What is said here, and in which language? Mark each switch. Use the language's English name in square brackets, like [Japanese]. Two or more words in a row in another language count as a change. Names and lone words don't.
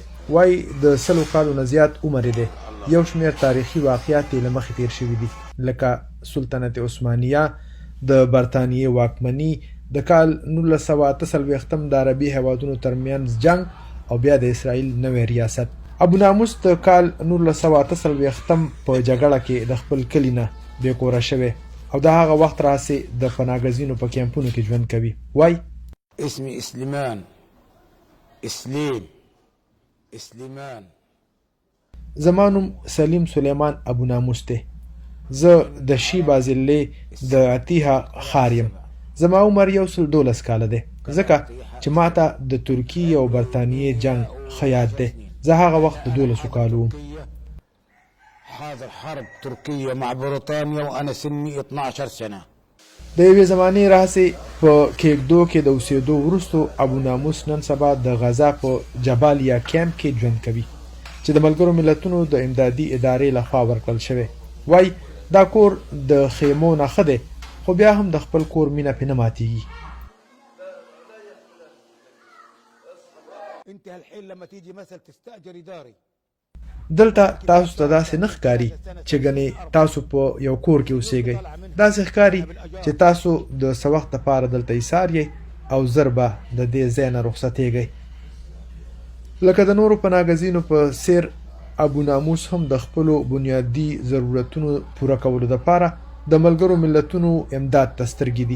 [Pashto] وایي د 100 کالو نه زیات عمر دی. یو شمېر تاریخي واقعیات یې له مخې تیر شوي دي، لکه سلطنت عثمانیه، د برطانیې واکمني، د کال 1948 د عربي هیوادونو ترمنځ جنگ او بیا د اسرائیل نوی ریاست. ابو ناموس د کال 1948 په جګړه کې د خپل کلي نه بې کوره شوی او د هغه وخت راهیسې د پناهګزینو په کیمپونو کې ژوند کوي. وایي [Arabic] اسمي سليمان سليمان [Pashto] زما نوم سلیم سلیمان ابو ناموس دی. زه د شی بازلې د عتیحه ښار یم. زما عمر 112 کاله دی، ځکه چې ماته د ترکیې او برطانیې جنگ ښه یاد دی. زه هغه وخت د 12 کالو وم. [Arabic] حاضر حرب تركية مع بريطانيا وأنا سني 12 سنة. [Pashto] د یوې زمانې راهیسې په کېږدو کې د اوسېدو وروستو ابو ناموس نن سبا د غزا په جبالیا کیمپ کې ژوند کوي چې د ملګرو ملتونو د امدادي ادارې لخوا ورکړل شوی. وایي دا کور د خیمو نه ښه دی، خو بیا هم د خپل کور مینه پې نه ماتېږي. [Arabic] انت هالحين لما تيجي مثل تستأجري داري. [Pashto] دلته تاسو ته داسې نه ښکاري چې ګنې تاسو په یو کور کې اوسېږئ. داسې ښکاري چې تاسو د څه وخت لپاره دلته ایسار یئ او ژر به د دې ځای نه رخصتېږئ. لکه د نورو پناهګزینو په څېر ابو ناموس هم د خپلو بنیادي ضرورتونو پوره کولو دپاره د ملګرو ملتونو امداد ته سترګې دي.